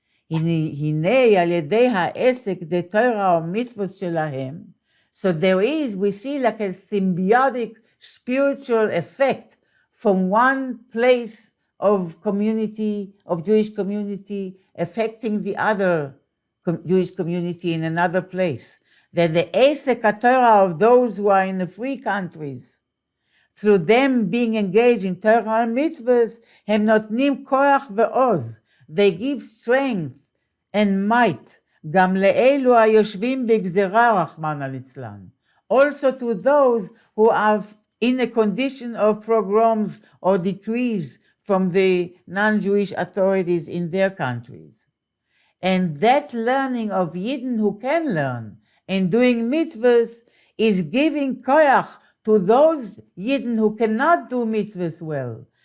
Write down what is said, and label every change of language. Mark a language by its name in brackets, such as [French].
[Hebrew] הנה על ידי העסק בתורה ומצוות שלהם, [English] so there is, we see like a symbiotic spiritual effect from one place of community, of Jewish community, affecting the other Jewish community in another place. That the Esek HaTorah of those who are in the free countries, through them being engaged in Torah and mitzvahs, [Hebrew] הם נותנים כוח ועוז. [English] They give strength and might, [Hebrew] גם לאלו היושבים בגזרה רחמנא ליצלן. [English] Also to those who are in a condition of pogroms or decrees from the non-Jewish authorities in their countries. And that learning of Yidden who can learn and doing mitzvahs is giving koyach to those Yidden who cannot do mitzvahs well